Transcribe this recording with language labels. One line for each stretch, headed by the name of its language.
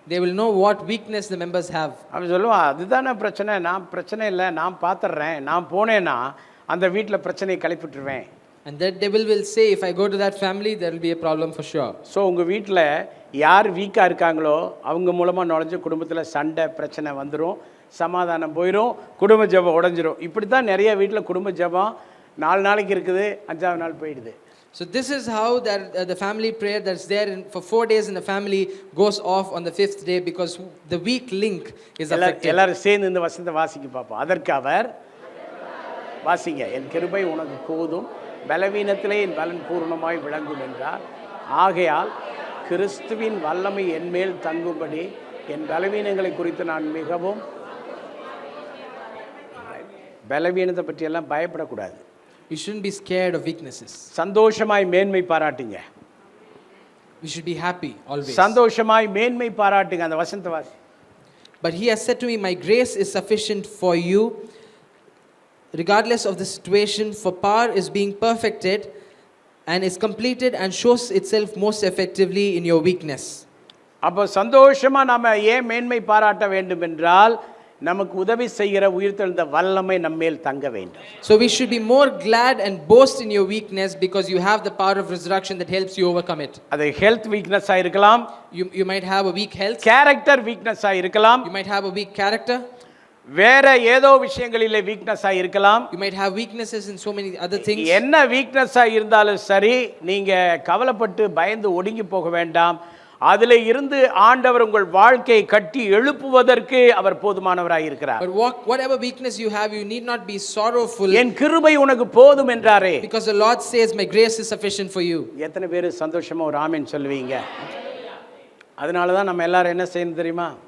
English: They will know what weakness the members have.
Tamil: அவன் சொல்லுவான், அதுதானே பிரச்சனை, நான் பிரச்சனை இல்லை, நான் பார்த்துட்றேன், நான் போனேன்னா அந்த வீட்டில் பிரச்சனையை கிளப்பிட்டுருவேன்.
English: And that devil will say, if I go to that family, there will be a problem for sure.
Tamil: So உங்கள் வீட்டில் யார் வீக்காக இருக்காங்களோ அவங்க மூலமாக நுழைஞ்சு குடும்பத்தில் சண்டை பிரச்சனை வந்துடும், சமாதானம் போயிடும், குடும்ப ஜெபம் உடஞ்சிரும். இப்படி தான் நிறைய வீட்டில் குடும்ப ஜெபம் 4 நாளைக்கு இருக்குது, 5ஆவது நாள் போயிடுது.
English: So this is how that the family prayer that's there for 4 days in the family goes off on the 5th day because the weak link is affected.
Tamil: எல்லாரும் சேர்ந்து இந்த வசனத்தை வாசிக்க பார்ப்போம். அதற்கு அவர் வாசிங்க. என் கிருபை உனக்கு போதும், பலவீனத்திலே என் பலன் பூர்ணமாய் விளங்கும் என்றார். ஆகையால் கிறிஸ்துவின் வல்லமை என்மேல் தங்கும்படி என் பலவீனங்களை குறித்து நான் மிகவும், பலவீனத்தை பற்றியெல்லாம் பயப்படக்கூடாது.
English: We shouldn't be scared of weaknesses.
Tamil: சந்தோஷமாய் மேன்மை பாராட்டுங்க.
English: We should be happy always.
Tamil: சந்தோஷமாய் மேன்மை பாராட்டுங்க. அந்த வசனத்தை வாசி.
English: But he has said to me, my grace is sufficient for you, regardless of the situation, for power is being perfected and is completed and shows itself most effectively in your weakness.
Tamil: அப்போ சந்தோஷமா நாம ஏன் மேன்மை பாராட்ட வேண்டும் என்றால், நமக்கு உதவி செய்கிற உயிர்த்தெழுந்த வல்லமை நம்மேல் தங்க வேண்டும்.
English: So we should be more glad and boast in your weakness because you have the power of resurrection that helps you overcome it.
Tamil: அது ஹெல்த் வீக்னஸா இருக்கலாம்,
English: You might have a weak health,
Tamil: character வீக்னஸா இருக்கலாம்,
English: you might have a weak character,
Tamil: வேற ஏதோ விஷயங்களிலே வீக்னஸா இருக்கலாம்.
English: you might have weaknesses in so many other things.
Tamil: என்ன வீக்னஸா இருந்தாலும் சரி, நீங்க கவலைப்பட்டு பயந்து ஒடுங்கி போக வேண்டாம். அதில் இருந்து ஆண்டவர் உங்கள் வாழ்க்கையை கட்டி எழுப்புவதற்கு அவர் போதுமானவராய் இருக்கிறார்.
English: But whatever weakness you have, you need not be sorrowful.
Tamil: என் கிருபை உனக்கு போதும் என்றாரே.
English: Because the Lord says, my grace is sufficient for you.
Tamil: எத்தனை பேர் சந்தோஷமா ஒரு ஆமென் சொல்லுவீங்க? அதனால தான் நம்ம எல்லாரும் என்ன செய்யணும் தெரியுமா?